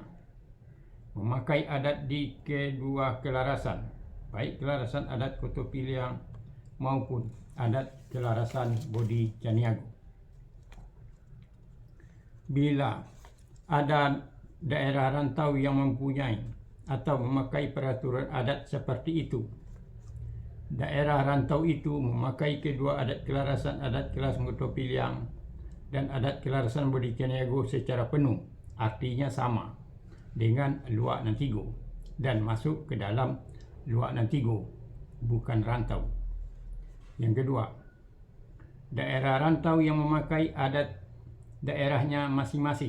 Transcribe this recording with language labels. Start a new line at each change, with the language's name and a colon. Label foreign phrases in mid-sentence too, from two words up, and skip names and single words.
Indonesian: Memakai adat di kedua kelarasan, baik kelarasan adat Koto Piliang maupun adat kelarasan Bodi Caniago. Bila ada daerah rantau yang mempunyai atau memakai peraturan adat seperti itu, daerah rantau itu memakai kedua adat kelarasan Koto Piliang dan adat kelarasan Bodi Caniago secara penuh, artinya sama dengan Luak Nantigo dan masuk ke dalam Luak Nantigo, bukan rantau. Yang kedua, daerah rantau yang memakai adat daerahnya masing-masing.